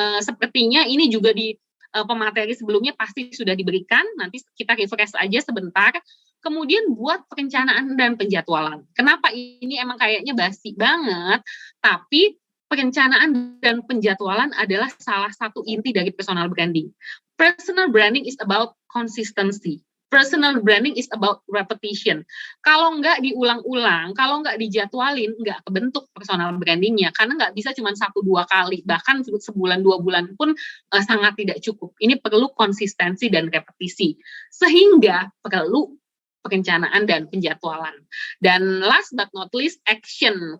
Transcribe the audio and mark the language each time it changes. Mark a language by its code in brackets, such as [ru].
[id] Sepertinya ini juga di pemateri sebelumnya pasti sudah diberikan, nanti kita refresh aja sebentar. Kemudian buat perencanaan dan penjadwalan. Kenapa ini emang kayaknya basi banget, tapi perencanaan dan penjadwalan adalah salah satu inti dari personal branding. [en] Personal branding is about consistency. Personal branding is about repetition. [id] Kalau nggak diulang-ulang, kalau nggak dijadwalin, nggak kebentuk personal brandingnya. Karena nggak bisa cuma 1-2 kali, bahkan sebulan 2 bulan pun sangat tidak cukup. Ini perlu konsistensi dan repetisi. Sehingga perlu perencanaan dan penjadwalan. Dan [en] last but not least, [id] action.